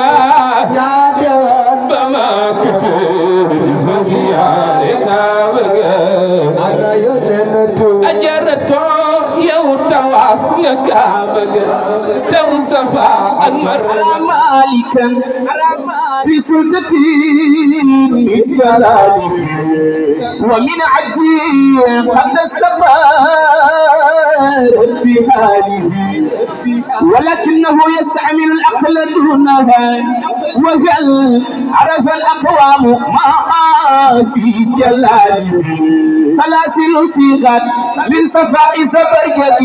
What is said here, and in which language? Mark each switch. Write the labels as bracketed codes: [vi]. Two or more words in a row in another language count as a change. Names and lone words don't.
[wo] yaa demoon ba Makkata fa ziyaare Kaaba ga ana yonent bi ajaratu yow tawaaf nga Kaaba ga daw Safa ak Marwa [ar] ملكا في سلطة من جلال ومن عجز قد استقر في حاله ولكنه يستعمل العقل دونها وهل عرف الأقوام ما في جلاله سلاسل صيغت من صفاء زبرجد